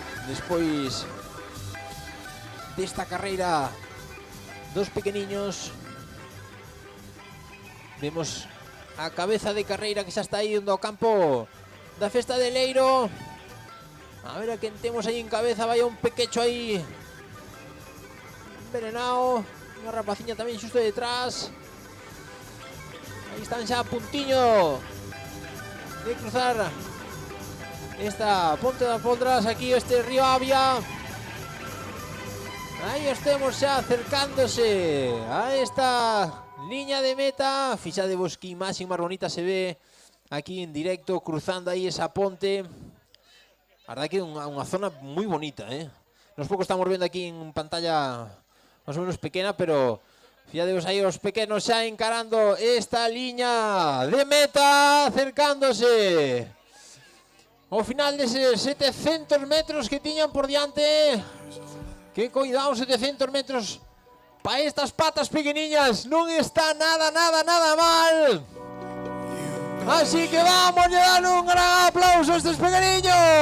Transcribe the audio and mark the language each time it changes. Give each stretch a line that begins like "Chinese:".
Galician: Despois desta carreira dos pequeniños, vemos a cabeza de carreira que xa está aí indo ao campo da festa de Leiro. A ver a quen temos aí en cabeza. Vai un pequecho aí envenenado. Unha rapaciña tamén xusto detrás. Aí están xa a puntiño de cruzar esta Ponte das Poldras, aquí este río Avia. Aí os temos xa acercándose a esta liña de meta. Fixadevos que imaxe máis bonita se ve aquí en directo, cruzando aí esa ponte. A verdade que é unha zona moi bonita, Nos pouco estamos vendo aquí en pantalla máis ou menos pequena, pero fíjadevos aí os pequenos xa encarando esta liña de meta, acercándose ao final deses 700 metros que tiñan por diante. Que cuidado, 700 metros para estas patas pequeniñas non está nada mal.
Spanish: Así que vamos a dar un gran aplauso a estos pequeños.